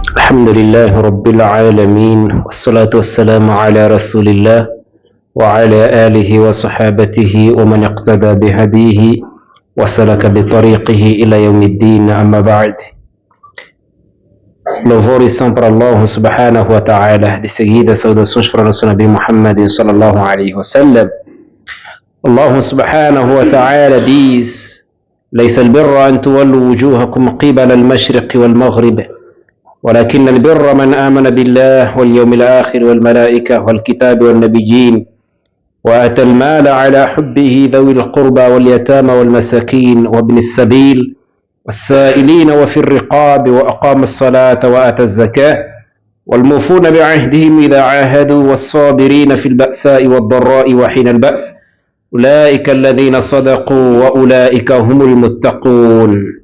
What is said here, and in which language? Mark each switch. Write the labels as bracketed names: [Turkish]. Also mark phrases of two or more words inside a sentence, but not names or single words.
[Arabic] الحمد لله رب العالمين والصلاة والسلام على رسول الله وعلى آله وصحابته ومن اقتدى بهديه وسلك بطريقه إلى يوم الدين. أما بعد. [Portuguese] Louvores são para Allah [Arabic] سبحانه وتعالى. [Portuguese] De seguida, saudações para nosso Nabi Muhammad [Arabic] صلى الله عليه وسلم. [Portuguese] Allah [Arabic] سبحانه وتعالى [Portuguese] diz: [Arabic] ليس البر أن تولوا وجوهكم قبل المشرق والمغرب ولكن البر من آمن بالله واليوم الآخر والملائكة والكتاب والنبيين وآتى المال على حبه ذوي القربى واليتامى والمساكين وابن السبيل والسائلين وفي الرقاب وأقام الصلاة وآتى الزكاة والموفون بعهدهم إذا عاهدوا والصابرين في البأساء والضراء وحين البأس أولئك الذين صدقوا وأولئك هم المتقون.